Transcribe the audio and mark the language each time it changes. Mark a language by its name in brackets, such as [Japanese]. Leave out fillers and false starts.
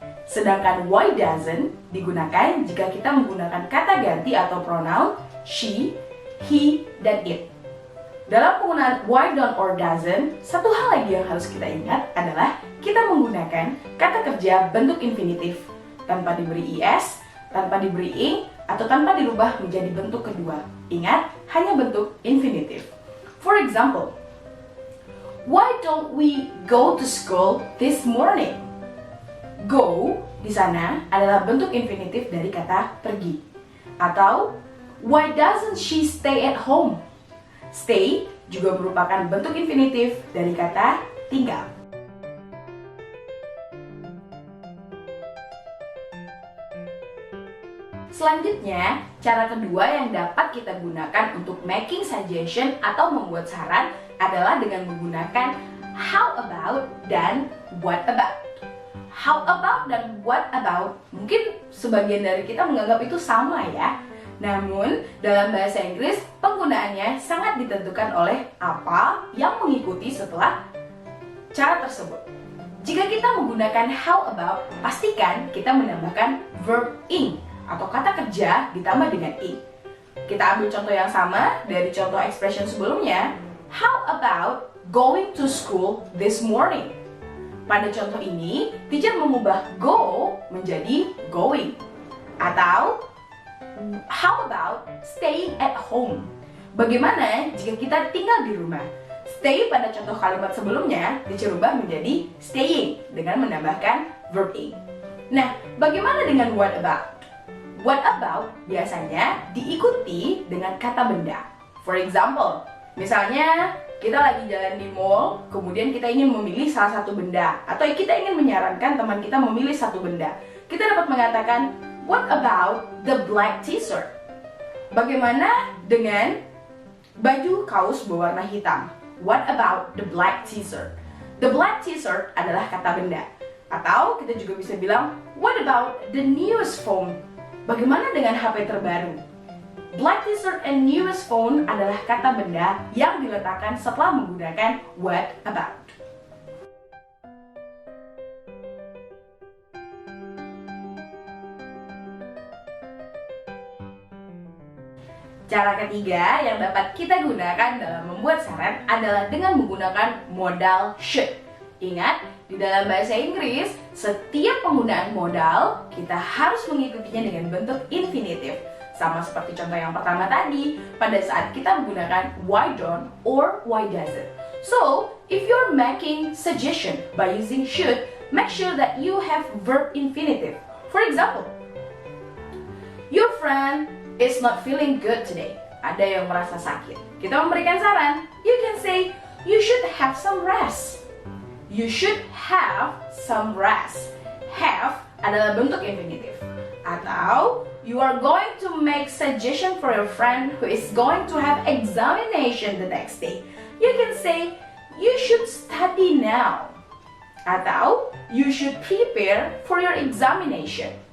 [Indonesian] Sedangkan [English] why doesn't [Indonesian] digunakan jika kita menggunakan kata ganti atau pronoun she, he, dan it. Dalam penggunaan [English] why don't or doesn't, [Indonesian] satu hal lagi yang harus kita ingat adalah kita menggunakan kata kerja bentuk infinitif tanpa diberi is, tanpa diberi ing, atau tanpa dirubah menjadi bentuk kedua. Ingat, hanya bentuk infinitif. [English] For example, why don't we go to school this morning? [Indonesian] Go di sana adalah bentuk infinitif dari kata pergi. [English] Atau, why doesn't she stay at home? [Indonesian] Stay juga merupakan bentuk infinitif dari kata tinggal. Selanjutnya, cara kedua yang dapat kita gunakan untuk making suggestion atau membuat saran adalah dengan menggunakan how about dan what about. [English] How about [Indonesian] dan [English] what about [Indonesian] mungkin sebagian dari kita menganggap itu sama ya. Namun, dalam bahasa Inggris, penggunaannya sangat ditentukan oleh apa yang mengikuti setelah cara tersebut. Jika kita menggunakan how about, pastikan kita menambahkan [English] verb ing [Indonesian] atau kata kerja ditambah dengan ing. Kita ambil contoh yang sama dari contoh expression sebelumnya. [English] How about going to school this morning? [Indonesian] Pada contoh ini, teacher mengubah go menjadi going. Atau, how about staying at home? Bagaimana jika kita tinggal di rumah? stay pada contoh kalimat sebelumnya dirubah menjadi staying dengan menambahkan [English] verb ing. [Indonesian] Nah, bagaimana dengan [English] what about? What about [Indonesian] biasanya diikuti dengan kata benda. [English] For example, [Indonesian] misalnya kita lagi jalan di mall, kemudian kita ingin memilih salah satu benda, atau kita ingin menyarankan teman kita memilih satu benda. Kita dapat mengatakan, [English] what about the black t-shirt? [Indonesian] Bagaimana dengan baju kaos berwarna hitam? [English] What about the black t-shirt? The black t-shirt [Indonesian] adalah kata benda. Atau kita juga bisa bilang, [English] what about the newest phone? [Indonesian] Bagaimana dengan HP terbaru? [English] Black t-shirt and newest phone [Indonesian] adalah kata benda yang diletakkan setelah menggunakan [English] what about. [Indonesian] Cara ketiga yang dapat kita gunakan dalam membuat saran adalah dengan menggunakan modal should. Ingat, di dalam bahasa Inggris, setiap penggunaan modal kita harus mengikutinya dengan bentuk infinitif. Sama seperti contoh yang pertama tadi, pada saat kita menggunakan [English] why don't or why doesn't. So, if you're making suggestion by using should, make sure that you have verb infinitive. For example, your friend is not feeling good today. [Indonesian] Ada yang merasa sakit. Kita memberikan saran. [English] You can say, you should have some rest. You should have some rest. [Indonesian] Have adalah bentuk infinitif. [English] Atau, you are going to make suggestion for your friend who is going to have examination the next day. You can say, you should study now. Atau, you should prepare for your examination.